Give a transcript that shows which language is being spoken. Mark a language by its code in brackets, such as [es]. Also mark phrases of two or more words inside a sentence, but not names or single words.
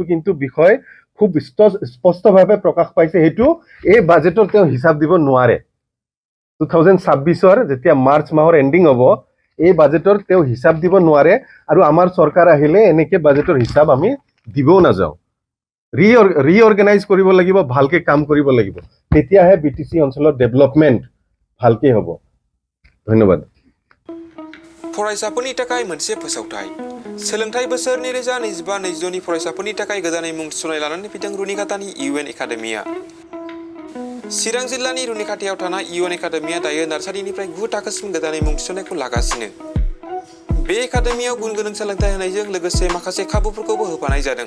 [as] কিন্তু বিষয় খুব স্পষ্টভাৱে প্ৰকাশ পাইছে সেইটো এই বাজেটৰ তেওঁ হিচাপ দিব নোৱাৰে 2026ৰ যেতিয়া মাৰ্চ মাহৰ এণ্ডিং হ'ব এই বাজেটৰ তেওঁ হিচাপ দিব নোৱাৰে আৰু আমাৰ চৰকাৰ আহিলে এনেকে বাজেটৰ হিচাপ আমি দিবও নাযাওঁ ৰিঅৰ্গেনাইজ কৰিব লাগিব ভালকে কাম কৰিব লাগিব তেতিয়াহে বিটিচি অঞ্চলৰ ডেভেলপমেণ্ট ভালকে হ'ব ধন্যবাদ [brx] फरायसाफोरनि थाखाय मोनसे फोसावथाय सोलोंथाइ बोसोर 2025-2026 नि फरायसाफोरनि थाखाय गोदानै मुं थिसननाय लानानै फैदों रुनिकाटानि इउएन एकाडेमिया। चिरां जिल्लानि रुनिकाटायाव थानाय इउएन एकाडेमिया दायो नार्सारिनिफ्राय 9 थाखोसिम गोदानै मुं थिसननायखौ लागासिनो। बे एकाडेमियाव गुन गोनां सोलोंथाइ होनायजों लोगोसे माखासे खाबुफोरखौबो होफानाय जादों।